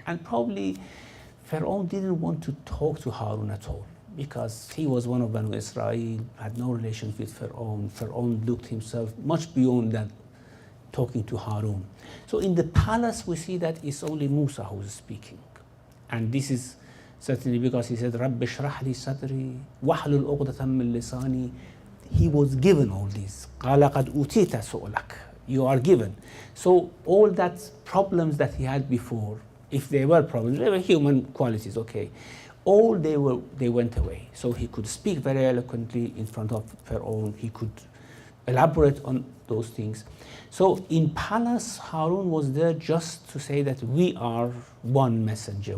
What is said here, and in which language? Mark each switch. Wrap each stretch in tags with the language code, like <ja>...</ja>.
<en>And probably Pharaoh didn't want to talk to Harun at all, because he was one of Banu Israel, had no relations with Pharaoh. Pharaoh looked himself much beyond that, talking to Harun. So in the palace we see that it's only Musa who is speaking. And this is certainly because he said,</en> <ar>رَبِّ اشْرَحْ لِي صَدْرِي وَاحْلُلْ عُقْدَةً مِّن لِسَانِي.</ar> <en>He was given all this.</en> <ar>قَالَ قَدْ أُوتِيتَ سُؤْلَكَ.</ar> <en>You are given. So all that problems that he had before, if they were problems, they were human qualities, okay. All they went away. So he could speak very eloquently in front of Pharaoh. He could elaborate on those things. So in palace, Harun was there just to say that we are one messenger.</en>